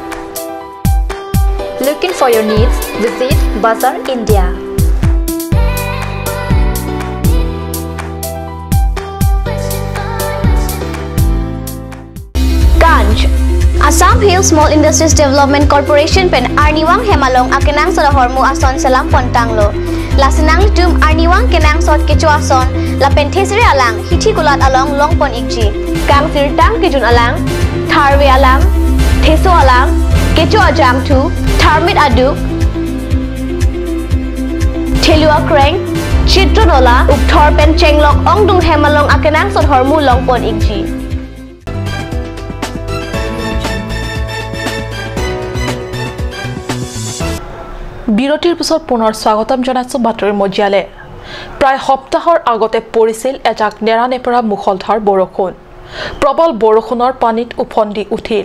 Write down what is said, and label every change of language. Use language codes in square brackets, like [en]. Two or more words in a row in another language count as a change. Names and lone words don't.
[en] Looking for your needs? Visit Bazaar, India. [mjw] Ganj Assam Hill Small Industries Development Corporation pen Arniwang Hemalong akenang sa hormu ason salam pontanglo. Lasinang tum Arniwang kenang sot kecu ason la penthesri alang hithi kulat along longpon ikji. Kang sirtang kijun alang tharwe alang theso alang kecu ajam tu tharmit aduk thelua kreng chitronola ukthor pen chenglok ongdung hemalong akenang sot hormu longpon ikji. [as] বিৰতিৰ পিছত পুনৰ স্বাগতম জনাইছো বাতৰিৰ মজিয়ালে প্ৰায় সপ্তাহৰ আগতে পৰিছিল এজাক নেৰানেপেৰা মুখলধাৰ বৰষুণ প্ৰবল বৰষুণৰ পানীত উফন্দি উঠিল